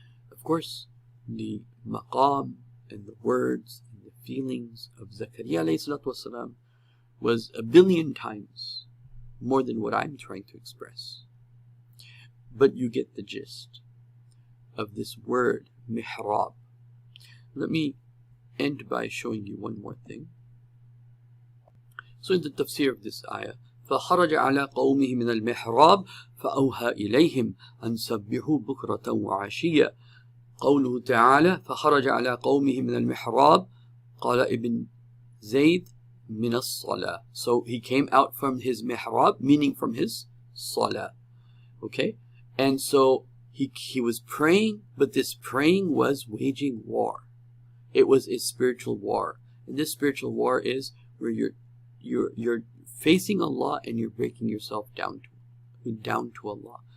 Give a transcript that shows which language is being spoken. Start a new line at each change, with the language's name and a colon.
English: Of course, the maqam and the words and the feelings of Zakaria alayhi salatu wasalam was 1,000,000,000 times more than what I'm trying to express. But you get the gist of this word, mihrab. Let me end by showing you one more thing. So in the tafsir of this ayah,
Arabic: فخرج على قومه من المحراب فأوحى إليهم أن سبحوا بكرة وعشيا. قوله تعالى فخرج على قومه من المحراب قال ابن زيد من الصلاة.
English: So he came out from his mihrab, meaning from his salah. Okay? And so he was praying, but this praying was waging war. It was a spiritual war. And this spiritual war is where you're facing Allah and you're breaking yourself down to Allah.